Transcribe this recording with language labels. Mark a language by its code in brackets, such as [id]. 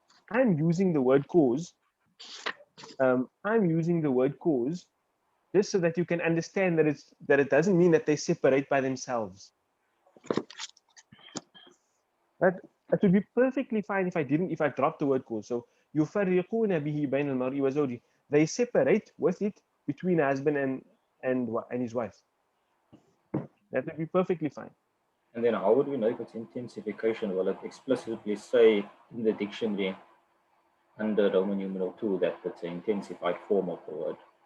[en] I'm using the word cause. I'm using the word cause just so that you can understand that it doesn't mean that they separate by themselves. That would be perfectly fine if I dropped the word cause. [ar] So يفرقون به بين المرء وزوجه. [en] They separate with it between husband and his wife. That would be perfectly fine. And then how would we know if it's intensification? Will it explicitly say in the dictionary under Roman numeral 2 that it's an intensified form of the word?